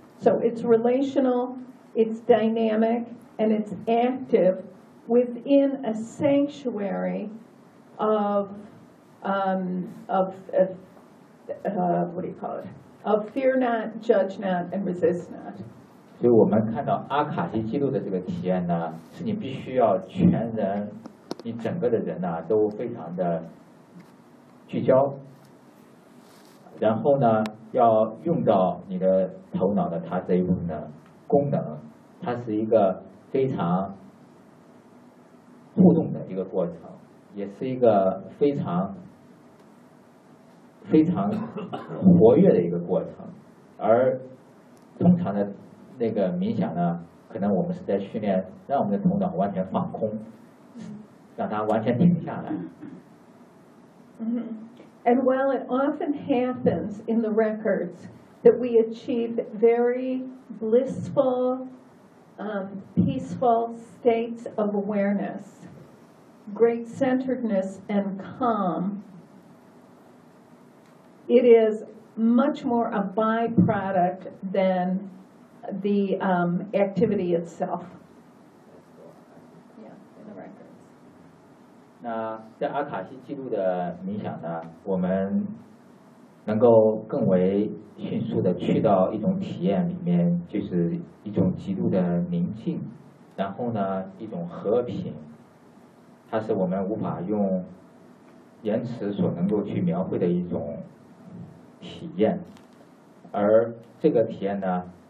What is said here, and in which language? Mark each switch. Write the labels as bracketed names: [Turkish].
[English] So it's relational, it's dynamic, and it's active within a sanctuary of fear not, judge not, and resist not. [Chinese] 所以我们看到阿卡西记录的这个体验呢，是你必须要全人，你整个的人呢、啊、都非常的聚焦，然后呢要用到你的头脑的它这一部分的功能，它是一个非常互动的一个过程，也是一个非常非常活跃的一个过程。而通常的那个冥想呢，可能我们是在训练让我们的头脑完全放空，让它完全停下来。 [English] And while it often happens in the records that we achieve very blissful, peaceful states of awareness, great centeredness and calm, it is much more a byproduct thanthe activity itself. Yeah, in the records. [Chinese] 那在阿卡西记录的冥想呢，我们能够更为迅速的去到一种体验里面，就是一种极度的宁静，然后呢，一种和平，它是我们无法用言辞所能够去描绘的一种体验，而这个体验呢。